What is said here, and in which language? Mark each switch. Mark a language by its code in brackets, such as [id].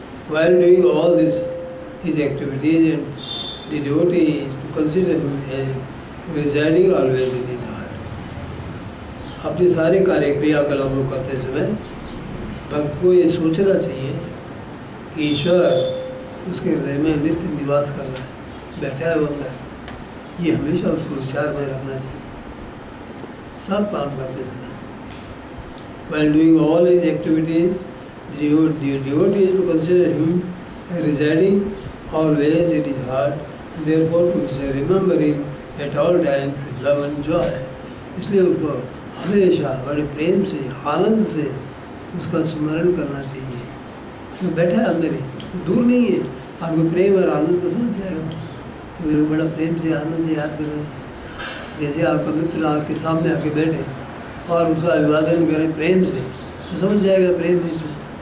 [en] While doing all his activities, and the devotee is to consider him as residing always in his heart. [hi] अपने सारे कार्य क्रियाकलापों करते समय भक्त को ये सोचना चाहिए कि ईश्वर उसके हृदय में नित्य निवास कर रहा है, बैठा है वो अंदर। ये हमेशा उसको विचार में रखना चाहिए सब काम करते समय। [en] While doing all his activities, the devotee is to consider him residing always in his heart, and therefore to remember him at all times with love and joy. [hi] इसलिए उसको हमेशा बड़े प्रेम से, आनंद से उसका स्मरण करना चाहिए। तो बैठा है अंदर ही, तो दूर नहीं है। आपको प्रेम और आनंद को समझ जाएगा तो मेरे बड़ा प्रेम से, आनंद से याद कर रहे हैं। जैसे आपका मित्र आपके सामने आके बैठे और उसका अभिवादन करें प्रेम से, तो समझ जाएगा प्रेम है इसमें।